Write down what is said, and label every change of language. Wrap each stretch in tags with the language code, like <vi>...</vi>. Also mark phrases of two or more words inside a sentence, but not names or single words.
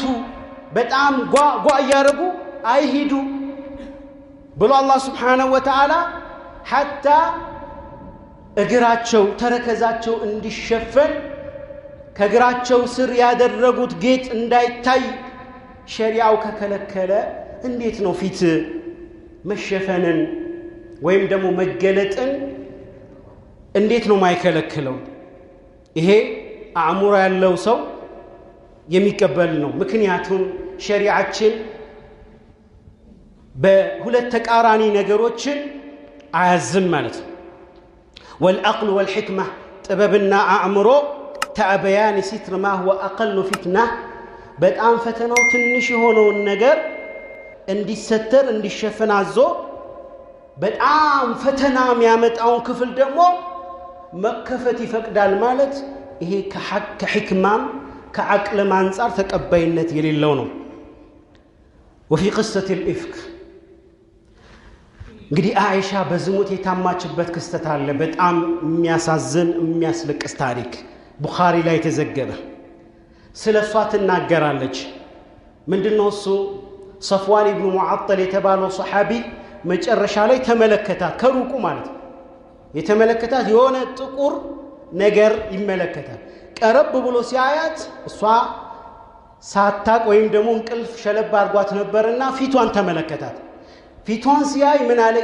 <am>በጣም ጓ ያረጉ አይሂዱ ብሎ አላህ</am> <ar>سبحانه وتعالى</ar> <am>حتى እግራቸው ተረከዛቸው እንዲሸፈን ከእግራቸው ስር ያደረጉት ጌጥ እንዳይታይ ሸሪዓው ከከለከለ እንዴት ነው ፊት መሸፈንን ወይም ደግሞ መገለጥን እንዴት ነው ማይከለክለው? ይሄ አእምሮ ያለው ሰው የሚቀበል ነው። ምክንያቱም ሸሪዓችን በሁለት ተቃራኒ ነገሮችን አያዝም ማለት ነው።</am> <ar>والعقل والحكمة</ar> <am>ጥበብና አእምሮ ተአበያን</am> <ar>ستر ما هو أقل فتنة</ar> <am>በጣም ፈተናው ትንሽ የሆነውን ነገር እንዲሰተር እንዲሸፈን አዞ በጣም ፈተና የሚያመጣውን ክፍል ደግሞ መከፈት ይፈቅዳል ማለት ይሄ ከሕክማም ከዓቅልም አንፃር ተቀባይነት የሌለው ነው።</am> <ar>وفي قصة الإفك</ar> <am>እንግዲህ አይሻ በዝሙት የታማችበት ክስተት አለ። በጣም የሚያሳዝን የሚያስለቅስ ታሪክ ቡኻሪ ላይ ተዘገበ። ስለሷ ትናገራለች። ምንድነው እሱ? ሰፍዋን ኢብኑ ሙዓጠል የተባለው ሱሐቢ መጨረሻ ላይ ተመለከታት፣ ከሩቁ ማለት ነው የተመለከታት የሆነ ጥቁር ነገር ይመለከታል። ቀረብ ብሎ ሲያያት እሷ ሳታቅ ወይም ደግሞ እንቅልፍ ሸለብ አድርጓት ነበርና ፊቷን ተመለከታት። ፊቷን ሲያይ ምን አለ?</am>